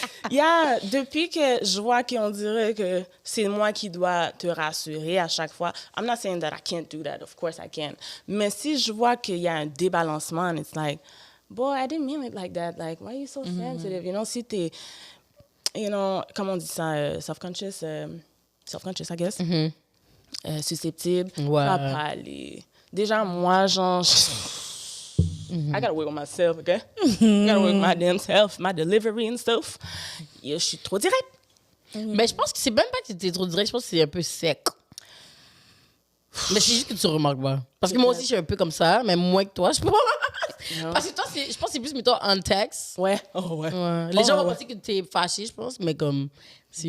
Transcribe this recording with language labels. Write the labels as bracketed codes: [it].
[fr] Yeah, depuis que je vois qu'on dirait que c'est moi qui dois te rassurer à chaque fois, [en] I'm not saying that I can't do that. Of course I can. [fr] Mais si je vois qu'il y a un débalancement, [en] and it's like, boy, I didn't mean it like that. Like, why are you so sensitive? You know, [fr] si t'es, [en] you know, [fr] comment on dit ça, self-conscious, [en] I guess, [fr] susceptible, Ouais. ça va pas aller. Déjà, moi, genre, [en] I gotta work on myself, okay? I gotta work on my damn self, my delivery and stuff. [fr] Je suis trop direct. Mais je pense que c'est même pas que t'es trop direct, je pense que c'est un peu sec. Mais c'est juste que tu remarques pas. Parce que moi aussi, je suis un peu comme ça, mais moins que toi, je pense. Parce que toi, je pense que c'est plus, mettons, en texte. Ouais. Oh, ouais. Ouais. Les gens vont penser que t'es fâché, je pense, mais comme, c'est